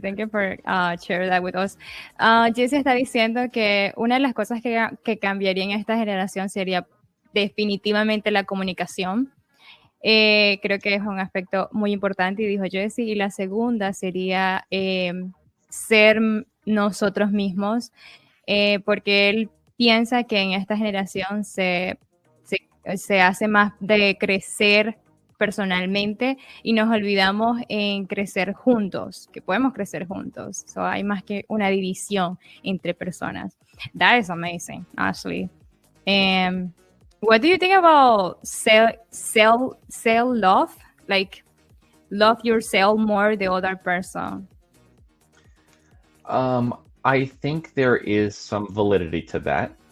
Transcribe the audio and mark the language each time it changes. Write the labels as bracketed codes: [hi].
[en] Thank you for sharing that with us. [es] Jesse está diciendo que una de las cosas que cambiaría en esta generación sería definitivamente la comunicación. Creo que es un aspecto muy importante, y dijo Jesse. Y la segunda sería ser nosotros mismos, porque él piensa que en esta generación se hace más de crecer personalmente y nos olvidamos en crecer juntos, que podemos crecer juntos. So hay más que una división entre personas. [en] That is amazing, actually. What do you think about self-love? Like, love yourself more the other person. I think there is some validity to that.